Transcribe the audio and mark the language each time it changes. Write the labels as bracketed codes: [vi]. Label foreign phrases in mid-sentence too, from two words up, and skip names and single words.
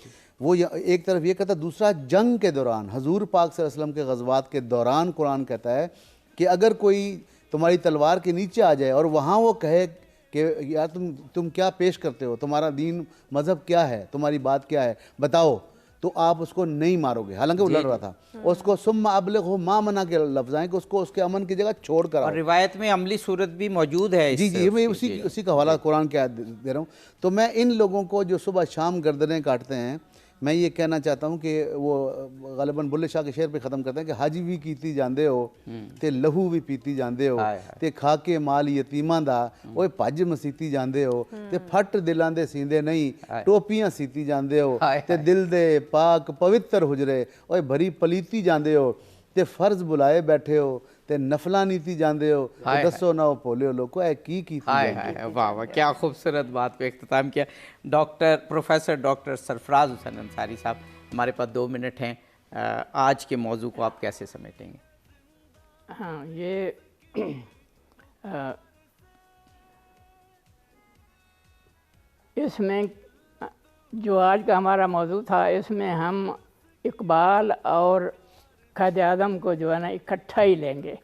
[ur] وہ ایک طرف یہ کہتا ہے، دوسرا جنگ کے دوران حضور پاک [ar] صلى الله عليه وسلم [ur] کے غزوات کے دوران قرآن کہتا ہے کہ اگر کوئی تمہاری تلوار کے نیچے آ جائے اور وہاں وہ کہے کہ یار تم کیا پیش کرتے ہو، تمہارا دین مذہب کیا ہے، تمہاری بات کیا ہے، بتاؤ, تو آپ اس کو نہیں مارو گے، حالانکہ وہ لڑ رہا تھا، اس کو [ar] ثم ابلغہ ما منع [ur] کے لفظ آئیں کہ اس کو اس کے امن کی جگہ چھوڑ کر آؤ. اور روایت میں عملی صورت بھی موجود ہے. جی میں اسی کا حوالہ قرآن کی آیت دے رہا ہوں. تو میں ان لوگوں کو جو صبح شام گردنیں کاٹتے ہیں، میں یہ کہنا چاہتا ہوں کہ وہ غالباً بلے شاہ کے شعر پہ ختم کرتے ہیں [pa] کہ حج بھی کیتی جاندے ہو تے لہو بھی پیتی جاندے ہو تے کھا کے مال یتیماں دا اوے پج مسیتی جاندے ہو تے پھٹ دلاں دے سیندے نہیں ٹوپیاں سیتی جاندے ہو تے دل دے پاک پوتر حجرے اوے بھری پلیتی جاندے ہو تے فرض بلائے بیٹھے ہو تے نفلاں نیتی جاندے ہو تے دسو نہ بھولے ہو لوگو اے کی [ur] واہ واہ کیا خوبصورت بات پہ اختتام کیا. پروفیسر ڈاکٹر سرفراز حسین انصاری صاحب، ہمارے پاس 2 منٹ ہیں، آج کے موضوع کو آپ کیسے سمیٹیں گے؟ ہاں، یہ اس میں جو آج کا ہمارا موضوع تھا، اس میں ہم اقبال اور قائد اعظم کو جو ہے نا اکٹھا ہی لیں گے.